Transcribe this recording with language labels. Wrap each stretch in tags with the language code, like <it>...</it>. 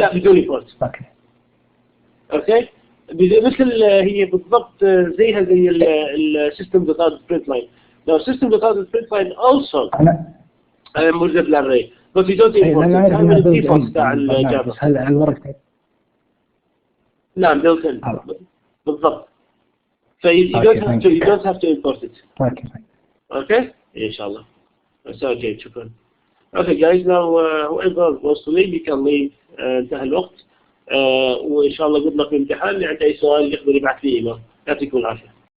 <ar>لا بدون امبورت. اوكي مثل هي بالضبط زيها زي السيستم دوت اوت برنت لاين. لو السيستم دوت اوت برنت لاين</ar> <en>also</en> <ar>موجود للاري بس</ar> <en>you don't import it.</en> <ar>هاي من الديفولت تاع الجافا. هل الورقة؟ نعم</ar> <en>built in</en> <ar>بالضبط.</ar> <en>So you don't have to import it.</en> <ar>Okay إن شاء الله. Okay شكرا.</ar> <en>Okay guys now whoever wants to leave you can leave.</en> <ar>انتهى الوقت. وإن شاء الله</ar> <en>good luck</en> <ar>في الامتحان. اللي عنده أي سؤال يقدر يبعث لي إيميل. يعطيكم العافية.</ar>